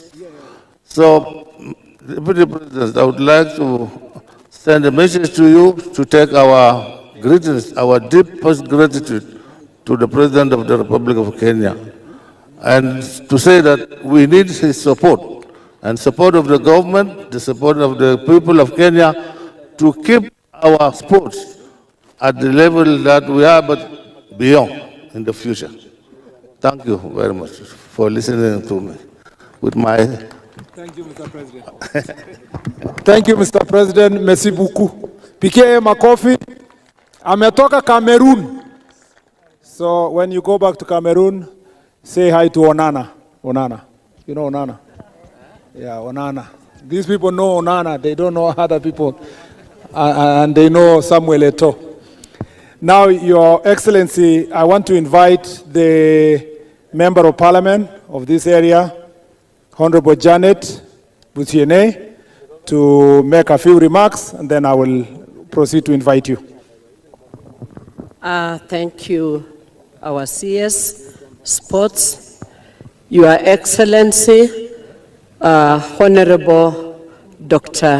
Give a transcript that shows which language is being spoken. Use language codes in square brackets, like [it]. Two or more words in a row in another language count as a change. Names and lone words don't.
[en] So, Deputy President, I would like to send a message to you to take our greetings, our deepest gratitude to the President of the Republic of Kenya, and to say that we need his support and support of the government, the support of the people of Kenya to keep our sports at the level that we are, but beyond in the future. Thank you very much for listening to me. With my Thank you, Mr. President. Thank you, Mr. President. [fr] Merci beaucoup. [sw] Piqué makofi. Ametoka Cameroon. [en] So when you go back to Cameroon, say hi to Onana. Onana. You know Onana? Yeah, Onana. These people know Onana. They don't know other people. And they know Samuel Eto'o. Now, Your Excellency, I want to invite the Member of Parliament of this area, Honorable Janet Butiene, to make a few remarks, and then I will proceed to invite you. Thank you, our CS Sports, Your Excellency, Honorable Dr.